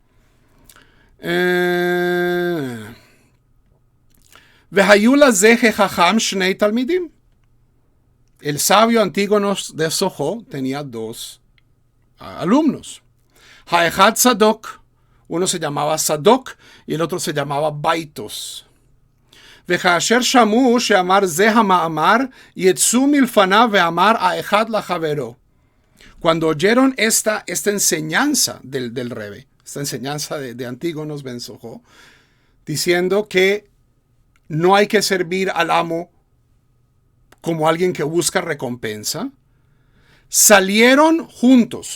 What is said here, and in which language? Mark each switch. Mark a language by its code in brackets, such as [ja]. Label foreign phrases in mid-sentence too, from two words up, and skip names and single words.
[es] El sabio Antígonos de Sojó tenía dos alumnos. Haechad Sadok, uno se llamaba Sadok y el otro se llamaba Baitos. [he] וכאשר שמעו שאמר זה המאמר יצאו מלפניו ואמר האחד לחברו. [es] Cuando oyeron esta enseñanza del Rebbe, esta enseñanza de Antígonos ben Sojó, diciendo que no hay que servir al amo como alguien que busca recompensa, salieron juntos.